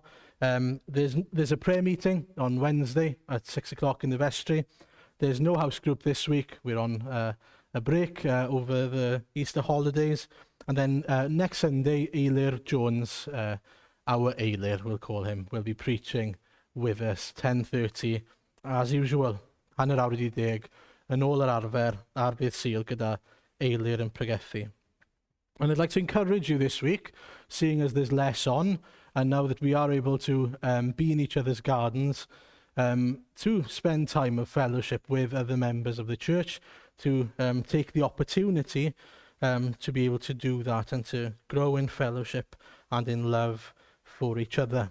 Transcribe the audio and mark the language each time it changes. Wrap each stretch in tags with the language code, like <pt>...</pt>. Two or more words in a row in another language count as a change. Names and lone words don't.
<en>There's a prayer meeting on Wednesday at 6 o'clock in the vestry. There's no house group this week. We're on a break over the Easter holidays. And then next Sunday, Eilir Jones, our Eilir, we'll call him, will be preaching with us, 10:30, as usual.</en> <cy>Hanner awr wedi deg, yn ôl yr arfer, ar bydd Sul gyda Eilir yn pregethu.</cy> <en>And I'd like to encourage you this week, seeing as there's less on, and now that we are able to be in each other's gardens, to spend time of fellowship with other members of the church, to take the opportunity to be able to do that and to grow in fellowship and in love for each other.</en>